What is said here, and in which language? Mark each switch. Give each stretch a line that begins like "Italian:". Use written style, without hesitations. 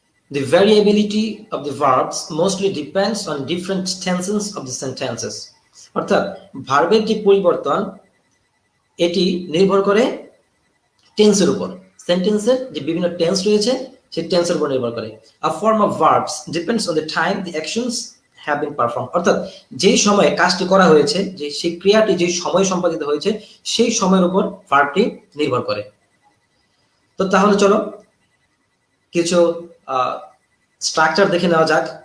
English: The variability of the verbs mostly depends on different tenses of the sentences.
Bangla: অর্থাৎ ভার্বের যে পরিবর্তন এটি নির্ভর করে টেন্সের উপর, সেন্টেন্সের যে বিভিন্ন টেন্স রয়েছে সেই টেন্সের উপর নির্ভর করে।
English: A form of verbs depends on the time the actions have been performed.
Bangla: অর্থাৎ যেই সময়ে কাজটি করা হয়েছে, যে সেই ক্রিয়াটি যে সময় সম্পাদিত হয়েছে সেই সময়ের উপর ভার্বটি নির্ভর করে। তো তাহলে চলো কিছু স্ট্রাকচার দেখে নেওয়া যাক।